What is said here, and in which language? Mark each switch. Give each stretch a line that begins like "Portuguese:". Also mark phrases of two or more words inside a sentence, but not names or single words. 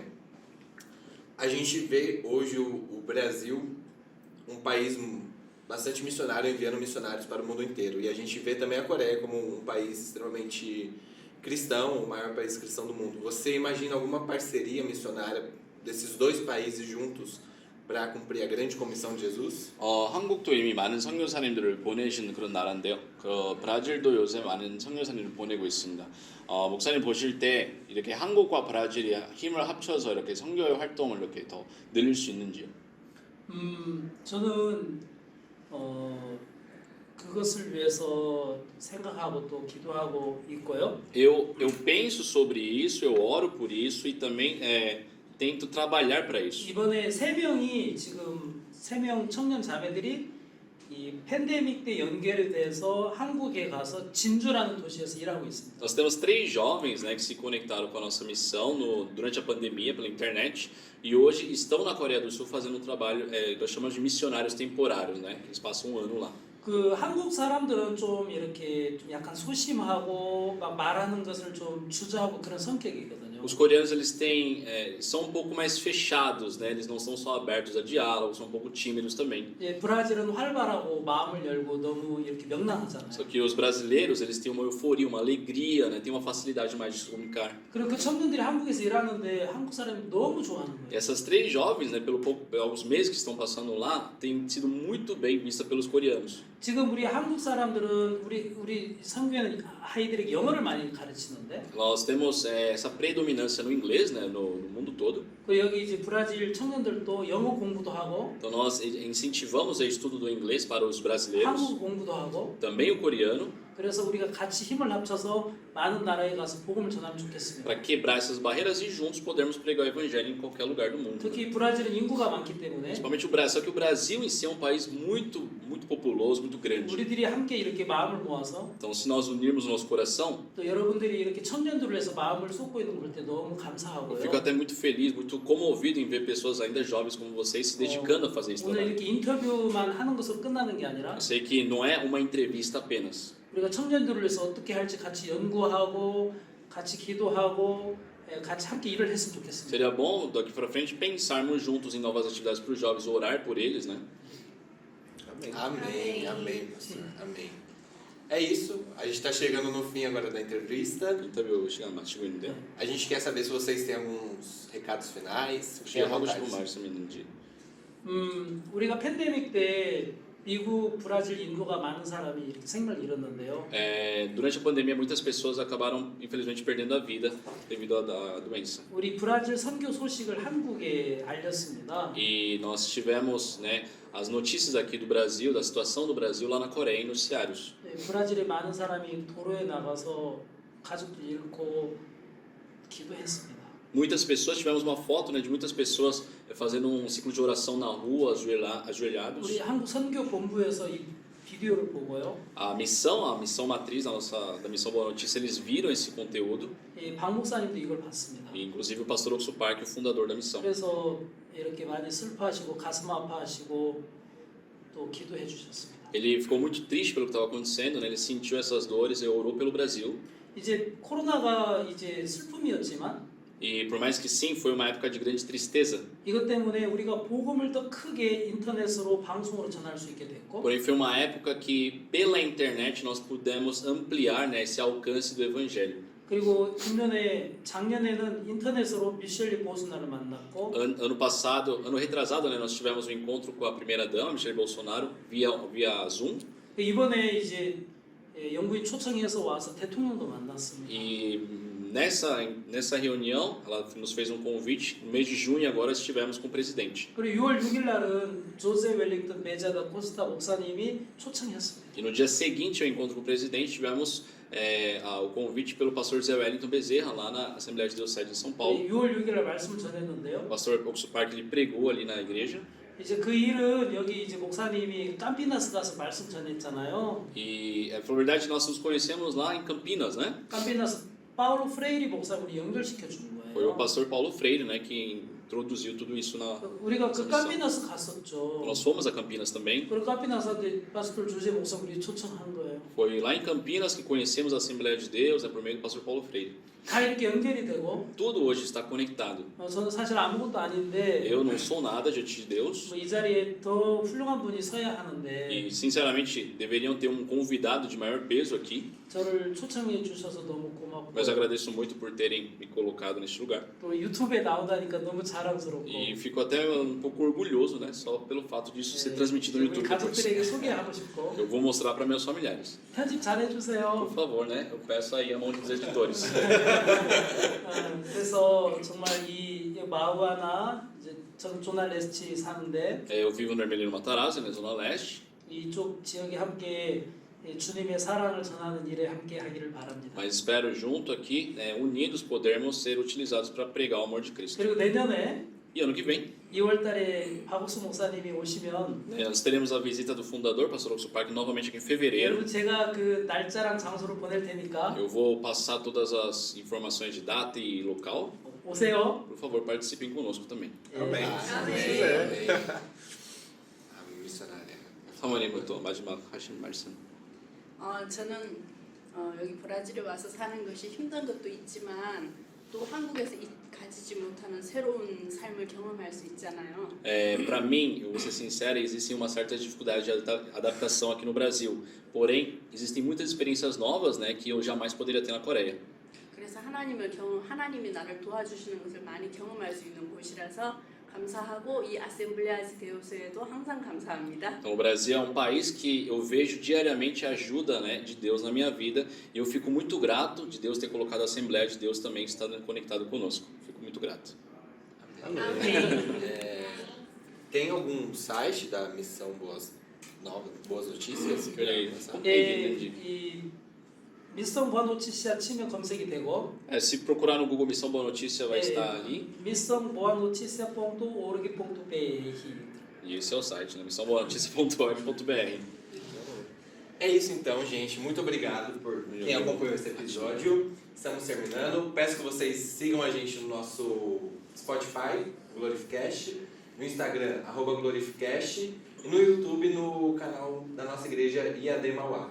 Portuguese: A gente vê hoje o Brasil um país bastante missionário, enviando missionários para o mundo inteiro. E a gente vê também a Coreia como um país extremamente cristão, o maior país cristão do mundo. Você imagina alguma parceria missionária desses dois países juntos para cumprir a grande comissão de Jesus?
Korean: 한국도 이미 많은 선교사님들을 보내신 그런 나라인데요. 브라질도 요새 많은 선교사님을 보내고 있습니다. 목사님 보실 때 이렇게 한국과 브라질이 힘을 합쳐서 이렇게 선교의 활동을 이렇게 더 늘릴 수 있는지요? 저는 그것을 위해서 생각하고 또 기도하고 있고요.
Portuguese: Eu penso sobre isso, eu oro por isso e também tento trabalhar para isso.
Korean: 이번에 3명 청년 자매들이 이 팬데믹 때 연결돼서 한국에 가서 진주라는 도시에서 일하고 있습니다.
Portuguese: Nós temos 3 jovens, né, que se conectaram com a nossa missão durante a pandemia pela internet e hoje estão na Coreia do Sul fazendo um trabalho, nós chamamos de missionários temporários, né? Eles passam um ano lá.
Korean: 그 한국 사람들은 좀 이렇게 좀 약간 소심하고 막 말하는 것을 좀 주저하고 그런 성격이거든요. 거거든요.
Portuguese: Os coreanos eles têm são um pouco mais fechados, né? Eles não são só abertos a diálogo, são um pouco tímidos também.
Korean: 예, 브라질은 활발하고 마음을 열고 너무 이렇게 명랑하잖아요.
Portuguese: Só que os brasileiros eles têm uma euforia, uma alegria, né? Tem uma facilidade mais de se comunicar.
Korean: 그리고 그 청년들이 한국에서 일하는데 한국 사람이 너무 좋아하는
Portuguese: E
Korean: 거예요.
Portuguese: essas três jovens, né? Pelos meses que estão passando lá, têm sido muito bem vistas pelos coreanos.
Korean: 지금 우리 한국 사람들은 우리 성교회는 아이들에게 영어를 많이 가르치는데
Portuguese: Nós temos essa predominância no inglês, né? No mundo todo.
Korean: 그 여기 이제 브라질 청년들도 영어 공부도 하고
Portuguese: Então nós incentivamos o estudo do inglês para os brasileiros,
Korean: 한국 공부도 하고
Portuguese: também o coreano,
Korean: 그래서 우리가 같이 힘을 합쳐서 많은 나라에 가서 복음을 전하면 좋겠습니다.
Portuguese: para quebrar essas barreiras e juntos podermos pregar o evangelho em qualquer lugar do mundo.
Korean: 특히 브라질은 인구가 많기 때문에
Portuguese: Principalmente o Brasil, só que o Brasil em si é um país muito populoso, muito grande.
Korean: 우리들이 함께 이렇게 마음을 모아서
Portuguese: Então se nós unirmos o nosso coração,
Korean: 또 여러분들이 이렇게 청년들을 해서 마음을 쏟고 있는 걸 볼 때 너무
Portuguese: eu
Korean: 감사하고요.
Portuguese: fico até muito feliz, muito comovido em ver pessoas ainda jovens como vocês se dedicando a fazer esse
Korean: 오늘
Portuguese: trabalho.
Korean: 이렇게 인터뷰만 하는 것으로 끝나는 게 아니라
Portuguese: Eu sei que não é uma entrevista apenas.
Korean: 우리가 청년들을 위해서 어떻게 할지 같이 연구하고 같이 기도하고 같이 함께 일을 했으면 좋겠습니다.
Portuguese: Seria bom daqui para frente pensarmos juntos em novas atividades para os jovens, orar por eles, né? Amém, amém, pastor. Amém. É isso, a gente está chegando no fim agora da entrevista.
Korean: 인터뷰 시간 마치고 있는데
Portuguese: A gente quer saber se vocês têm alguns recados finais. Fiquem
Korean: 혹시
Portuguese: à
Korean: 하고
Portuguese: vontade.
Korean: 싶은 말씀 있는지. 우리가 팬데믹 때 미국, 브라질, 인도가 많은 사람이 이렇게 생명을 잃었는데요.
Portuguese: Durante a pandemia, muitas pessoas acabaram, infelizmente, perdendo a vida devido à doença.
Korean: 우리 브라질 선교 소식을 한국에 알렸습니다.
Portuguese: E nós tivemos, né, as notícias aqui do Brasil, da situação do Brasil lá na Coreia, em noticiários.
Korean: 브라질에 많은 사람이 도로에 나가서 가족들 잃고 기도했습니다.
Portuguese: Muitas pessoas, tivemos uma foto, né, de muitas pessoas fazendo um ciclo de oração na rua, ajoelhados.
Korean: 우리 한국 선교 본부에서 이 비디오를 보고요.
Portuguese: A missão matriz da Missão Boa Notícia, eles viram esse conteúdo.
Korean: 박 목사님도 이걸 봤습니다.
Portuguese: E, inclusive o pastor Oxo Park, o fundador da missão.
Korean: 그래서 이렇게 많이 슬퍼하시고 가슴 아파하시고 또 기도해 주셨습니다.
Portuguese: Ele ficou muito triste pelo que estava acontecendo, né? Ele sentiu essas dores e orou pelo Brasil.
Korean: 이제 코로나가 이제 슬픔이었지만
Portuguese: E por mais que sim, foi uma época de grande tristeza.
Korean: 이것 때문에 우리가 복음을 더 크게 인터넷으로 방송으로 전할 수 있게 됐고
Portuguese: Porém foi uma época que pela internet nós pudemos ampliar, né, esse alcance do evangelho.
Korean: 그리고 작년에는 인터넷으로 미셸리 보스나를 만났고
Portuguese: Ano retrasado, né, nós tivemos um encontro com a primeira dama, Michelle Bolsonaro, via Zoom.
Korean: 이번에 이제 영부인 초청해서 와서 대통령도 만났습니다.
Portuguese: E nessa reunião, ela nos fez um convite. No mês de junho agora estivemos com o presidente.
Korean: 그리고 6월 6일 날은 조세 웰링턴 베자다 코스타 목사님이 초청했습니다.
Portuguese: E no dia seguinte ao encontro com o presidente tivemos o convite pelo pastor Zé Wellington Bezerra lá na Assembleia de Deus Sede em São Paulo.
Korean: 6월 6일 날 말씀을 전했는데요.
Portuguese: O pastor Oxo Park ele pregou ali na igreja.
Korean: 이제 그 일은 여기 이제 목사님이 깜피나스 가서 말씀 전했잖아요.
Portuguese: E na verdade nós nos conhecemos lá em Campinas, né?
Korean: 깜피나스 파울로 프레이리 목사님이 연결시켜 준
Portuguese: Foi o
Korean: 거예요.
Portuguese: pastor Paulo Freire, né, que introduziu tudo isso na.
Korean: 우리가 그 깜피나스 갔었죠.
Portuguese: Nós fomos a Campinas também.
Korean: 그리고 깜피나스한테 파스tor 조제 목사 우리 초청한 거예요.
Portuguese: Foi lá em Campinas que conhecemos a Assembleia de Deus, por meio do pastor Paulo Freire.
Korean: 다 이렇게 연결이 되고
Portuguese: Tudo hoje está conectado.
Korean: 저는 사실 아무것도 아닌데
Portuguese: Eu não sou nada diante de Deus.
Korean: 이 자리에 더 훌륭한 분이 서야 하는데
Portuguese: E sinceramente deveriam ter um convidado de maior peso aqui.
Korean: 저를 초청해 주셔서 너무 고맙고
Portuguese: Mas agradeço muito por terem me colocado neste lugar.
Korean: 또 유튜브에 나오다니까 너무 자랑스럽고
Portuguese: E fico até um pouco orgulhoso, né, só pelo fato disso ser transmitido no
Korean: 우리
Portuguese: YouTube depois.
Korean: 가족들에게 소개하고 싶고
Portuguese: Eu vou mostrar para meus familiares.
Korean: 편집 잘
Portuguese: Por
Korean: 해주세요.
Portuguese: favor, né? Eu peço aí a mão dos editores.
Korean: 그래서 정말 이 마우아나 이제 전 조날레스치 사는데
Portuguese: Eu vivo no Ermelino Matarazzo, na Zona Leste,
Korean: 이쪽 지역에 함께 주님의 사랑을 전하는 일에 함께 하기를 바랍니다.
Portuguese: mas espero junto aqui, unidos, podermos ser utilizados para pregar o amor de Cristo.
Korean: 그리고 내년에
Portuguese: E ano que vem,
Korean: 2월달에 박옥수 목사님이 오시면
Portuguese: nós teremos a visita do fundador, pastor Oxo Park, novamente aqui em fevereiro.
Korean: 여러분 제가 그 날짜랑 장소를 보낼 테니까
Portuguese: Eu vou passar todas as informações de data e local.
Korean: 오세요.
Portuguese: Por favor, participem conosco também. Amém. Amém. Amém. A missionária.
Korean: 사모님부터 마지막 하신 말씀. 저는 여기 브라질에 와서 사는 것이 힘든 것도 있지만 또 한국에서 가지지 못하는 새로운 삶을 경험할 수 있잖아요.
Portuguese: Para mim, eu vou ser sincero, existe uma certa dificuldade de adaptação aqui no Brasil. Porém, existem muitas experiências novas, né, que eu jamais poderia ter na Coreia.
Korean: 그래서 하나님이 나를 도와주시는 것을 많이 경험할 수 있는 곳이라서 감사하고 이 아셈블레아스 데우스에도 항상 감사합니다.
Portuguese: Então, o Brasil é um país que eu vejo diariamente a ajuda, né, de Deus na minha vida e eu fico muito grato de Deus ter colocado a Assembleia de Deus também estando conectado conosco. Fico muito grato. Tem algum site da Missão Boas Notícias?
Korean: 그래, 예, 이 미션 보아 노티시아 치면 검색이 되고
Portuguese: se procurar no Google Missão Boa Notícia vai estar ali.
Korean: 미션 보아 노티시아.org.br
Portuguese: E esse é o site, né, missãoboanoticia.org.br. É isso então, gente. Muito obrigado por quem acompanhou esse episódio. Estamos terminando. Peço que vocês sigam a gente no nosso Spotify, Glorificast, no Instagram, @Glorificast, e no YouTube, no canal da nossa igreja IAD Mauá.